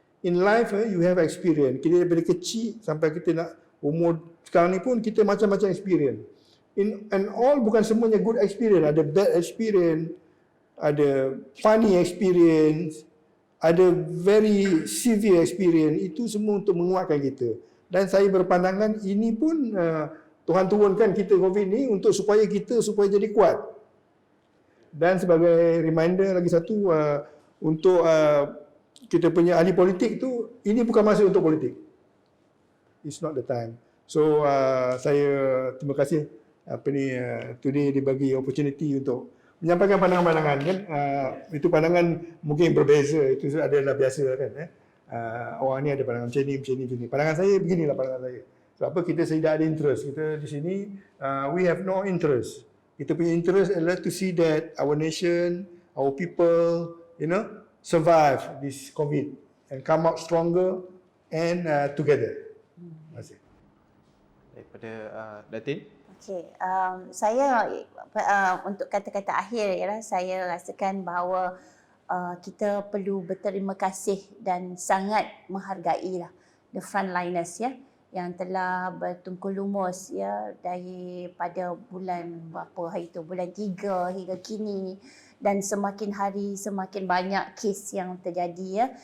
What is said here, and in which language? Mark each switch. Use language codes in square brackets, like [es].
[en] In life you have experience. [ms] Kita daripada kecil sampai kita nak umur sekarang ni pun kita macam-macam experience. And all bukan semuanya good experience. Ada bad experience, ada funny experience, ada [en] very severe experience. [ms] Itu semua untuk menguatkan kita. Dan saya berpandangan ini pun Tuhan turunkan kita COVID ni untuk supaya jadi kuat. Dan sebagai reminder lagi satu, untuk kita punya ahli politik tu, ini bukan masa untuk politik. [en] It's not the time. [ms] So saya terima kasih today dibagi opportunity untuk menyampaikan pandangan-pandangan, kan. Itu pandangan mungkin berbeza, itu adalah biasa, kan. Orang ni ada pandangan macam ni. Pandangan saya beginilah pandangan saya. Sebab apa? Kita tidak ada interest. [en] Kita di sini, we have no interest. [ms] Kita punya interest adalah [en] to see that our nation, our people, survive this COVID and come out stronger and together. [ms] Terima kasih. Daripada Datin. Okey, saya untuk kata-kata akhir ialah saya rasakan bahawa kita perlu berterima kasih dan sangat menghargai lah the frontliners, ya. yang telah bertungkul lumus ya daripada bulan berapa hari tu, bulan 3 hingga kini, dan semakin hari semakin banyak kes yang terjadi ya.